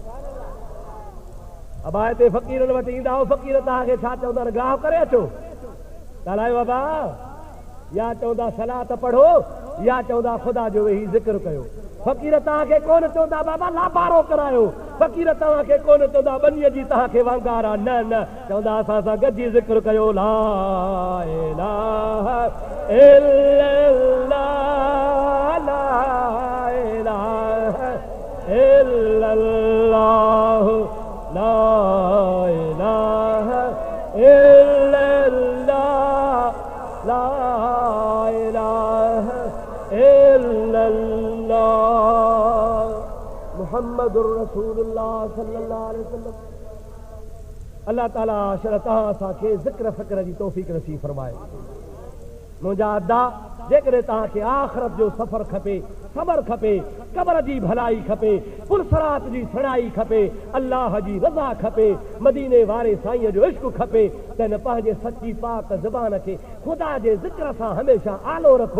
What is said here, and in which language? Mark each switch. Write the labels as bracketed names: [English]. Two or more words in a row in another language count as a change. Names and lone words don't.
[Sindhi] अबा हिते फ़क़ीरनि वटि ईंदा आहियो, फ़क़ीर तव्हांखे छा चवंदा आहिनि, गाह करे अचो, ॻाल्हायो बाबा, या चवंदा सलात पढ़ो, या चवंदा ख़ुदा जो वेही ज़िक्र कयो। फ़क़ीर तव्हांखे कोन चवंदा बाबा लाबारो करायो, फ़क़ीर तव्हांखे कोन चवंदा बनीअ जी तव्हांखे वांगार आहे, न चवंदा असां सां गॾिजी ज़िक्र कयो, [Arabic] لا إله إلا الله، لا إله إلا الله، لا إله إلا الله، لا إله إلا الله، محمد رسول الله صلى الله عليه وسلم. [Sindhi] अल्लाह ताला तव्हां असांखे ज़िक्र फ़िक्र जी तौफ़ीक़ नसीब फरमाए। मुंहिंजा अदा, जेकॾहिं तव्हांखे आख़िरत जो सफ़र खपे, ख़बर खपे, क़ब्र जी भलाई खपे, पुरसरात जी सणाई खपे, अल्लाह जी रज़ा खपे, मदीने वारे साईं जो इश्क़ खपे, त हिन पंहिंजे सची पाक ज़बान खे ख़ुदा जे ज़िक्र सां हमेशह आलो रखो।